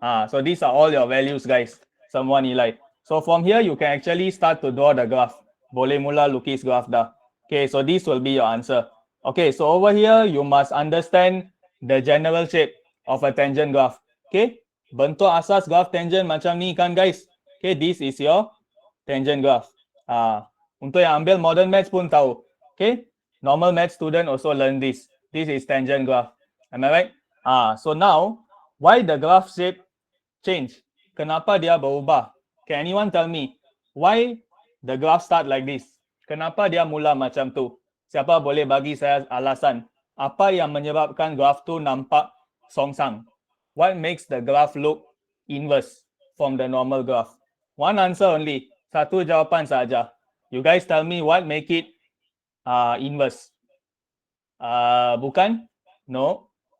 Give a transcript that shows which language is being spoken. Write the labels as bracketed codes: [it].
[en] So these are all your values, guys. [ms] Semua nilai. [en] So from here, you can actually start to draw the graph. [ms] Boleh mula lukis graph dah. [en] Okay, so this will be your answer. Okay, so over here, you must understand the general shape of a tangent graph. Okay, [ms] bentuk asas graph tangent macam ni kan, [en] guys. Okay, this is your tangent graph. [ms] Untuk yang ambil modern maths pun tahu. [en] Okay, normal math student also learn this. This is tangent graph. Am I right? So now, why the graph shape change? [ms] Kenapa dia berubah? [en] Can anyone tell me why the graph start like this? [ms] Kenapa dia mula macam tu? Siapa boleh bagi saya alasan? Apa yang menyebabkan graph tu nampak songsang? [en] What makes the graph look inverse from the normal graph? One answer only. [ms] Satu jawapan saja. [en] You guys tell me what make it inverse. [ms] Bukan? [en] No.